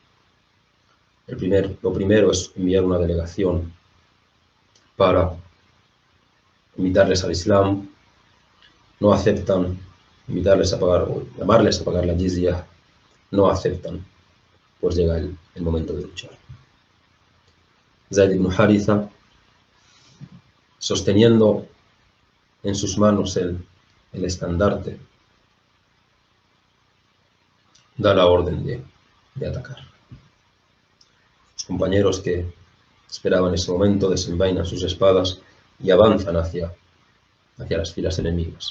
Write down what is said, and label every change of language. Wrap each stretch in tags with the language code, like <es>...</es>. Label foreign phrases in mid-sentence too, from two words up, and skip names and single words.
<es>Lo primero es enviar una delegación para invitarles al Islam. No aceptan invitarles a pagar o llamarles a pagar la jizya. No aceptan, pues llega el momento de luchar. Zayd ibn Haritha, sosteniendo en sus manos el estandarte, da la orden de atacar. Los compañeros que esperaban ese momento desenvainan sus espadas y avanzan hacia las filas enemigas.</es>